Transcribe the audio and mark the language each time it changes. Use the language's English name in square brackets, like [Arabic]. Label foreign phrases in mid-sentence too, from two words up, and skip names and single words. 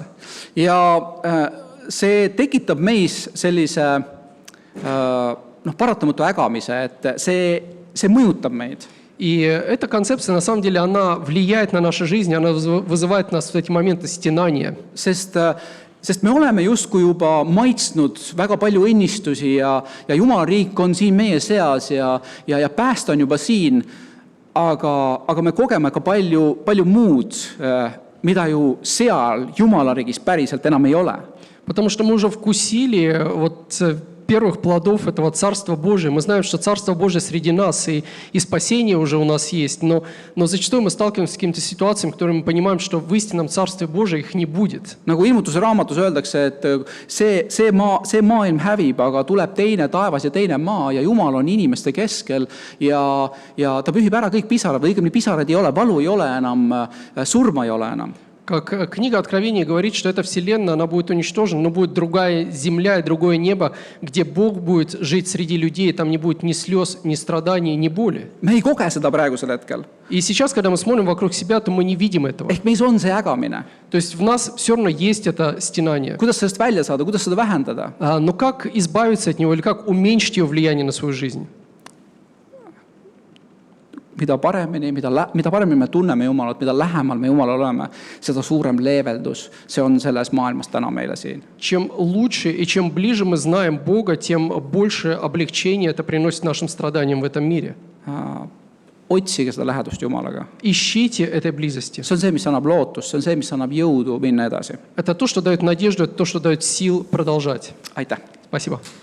[Estonian] Ja see tekitab meis sellise paratamatu ägamise, et see mõjutab meid. [Russian] И эта концепция, на самом деле, она влияет на нашу жизнь, она вызывает в нас в эти моменты стенания. [Estonian] Sest me oleme justkui juba maitsnud väga palju õnnistusi ja Jumala riik on siin meie seas ja pääst on juba siin, aga me kogeme ka palju muud, mida ju seal Jumala riigis päriselt enam ei ole. [Russian] Потому что мы уже вкусили первых плодов этого Царства Божия. Мы знаем, что Царство Божие среди нас, и спасение уже у нас есть. Но зачастую мы сталкиваемся с какими-то ситуациями, которые мы понимаем, что в истинном Царстве Божие их не будет. [Estonian] Nagu ilmutuse raamatus öeldakse, et see maailm hävib, aga tuleb teine taevas ja teine maa ja Jumal on inimeste keskel ja ta pühib ära kõik pisarad, või õigemini pisarad ei ole, valu ei ole enam, surma ei ole enam. [Russian] Как книга Откровения говорит, что эта вселенная, она будет уничтожена, но будет другая земля и другое небо, где Бог будет жить среди людей, там не будет ни слез, ни страданий, ни боли. [Estonian] Me ei koge seda praegusel hetkel. [Russian] И сейчас, когда мы смотрим вокруг себя, то мы не видим этого. [Estonian] Ehk meis on see ägamine. [Russian] То есть в нас все равно есть это стенание. [Estonian] Kuidas sellest välja saada, kuidas seda vähendada? [Russian] Но как избавиться от него или как уменьшить его влияние на свою жизнь? [Estonian] Mida paremini me tunneme Jumalat, mida lähemal me Jumalal oleme, seda suurem leeveldus see on selles maailmas täna meile siin. [Russian] Чем лучше и чем ближе мы знаем Бога, тем больше облегчения это приносит нашим страданиям в этом мире. [Estonian] Otsige seda lähedust Jumalaga. [Russian] Ищите этой близости. [Estonian] See on see, mis annab lootust, see on see, mis annab jõudu minna edasi. [Russian] Это то, что дает надежду, это то, что дает сил продолжать. [Estonian] Aitäh! [Russian] Спасибо.